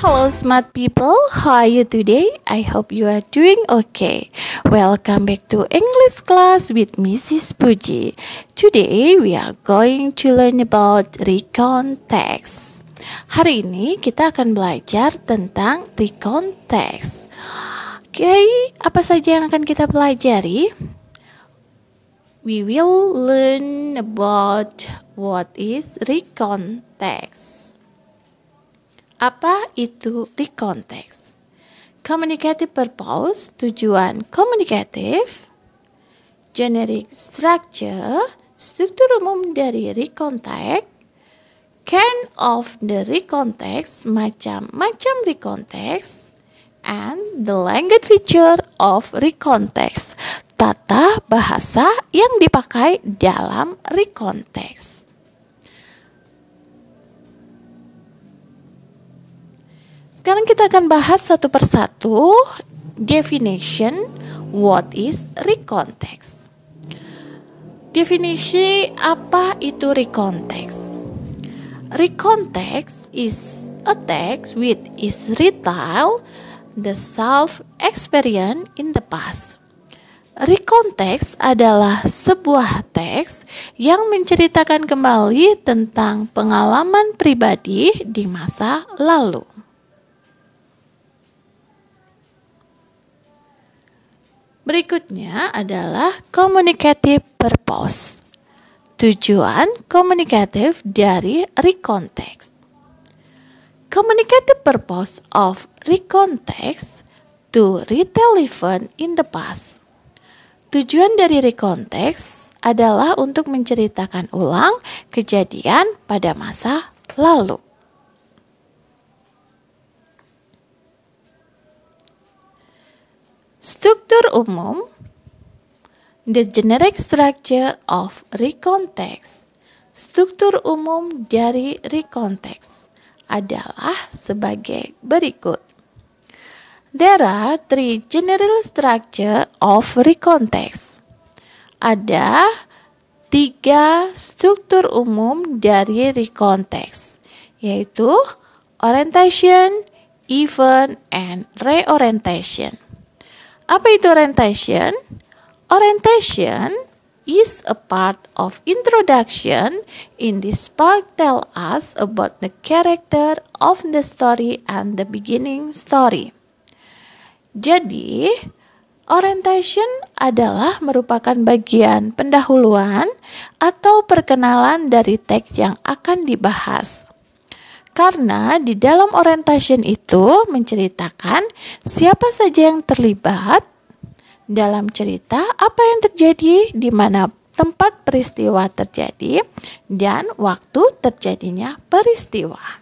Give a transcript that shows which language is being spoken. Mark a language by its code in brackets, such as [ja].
[en] smart people, how are you today? I hope you are doing okay. Welcome back to English class with Mrs. Puji. Today we are going to learn about recount text. [id] Hari ini kita akan belajar tentang recount text. Oke, apa saja yang akan kita pelajari? [en] We will learn about what is recount text. [id] Apa itu recount text? [en] Communicative purpose, [id] tujuan komunikatif. [en] Generic structure, [id] struktur umum dari recount text. [en] Kind of the recount text, [id] macam-macam recount text. [en] And the language feature of recount text, [id] tata bahasa yang dipakai dalam recount text. Sekarang kita akan bahas satu persatu [en] definition what is recount text. [id] Definisi apa itu recount text? [en] Recount text is a text which is retell the self experience in the past. [id] Recount text adalah sebuah teks yang menceritakan kembali tentang pengalaman pribadi di masa lalu. Berikutnya adalah communicative purpose. Tujuan komunikatif dari recount text. [en] Communicative purpose of recount text to retell event in the past. [id] Tujuan dari recount text adalah untuk menceritakan ulang kejadian pada masa lalu. Struktur umum, [en] the generic structure of recount text. [id] Struktur umum dari recount text adalah sebagai berikut. [en] There are three general structure of recount text. [id] Ada 3 struktur umum dari recount text, yaitu orientation, event, and reorientation. Apa itu orientation? [en] Orientation is a part of introduction. In this part tell us about the character of the story and the beginning story. [id] Jadi, orientation adalah merupakan bagian pendahuluan atau perkenalan dari teks yang akan dibahas. Karena di dalam orientation itu menceritakan siapa saja yang terlibat dalam cerita, apa yang terjadi, di mana tempat peristiwa terjadi, dan waktu terjadinya peristiwa.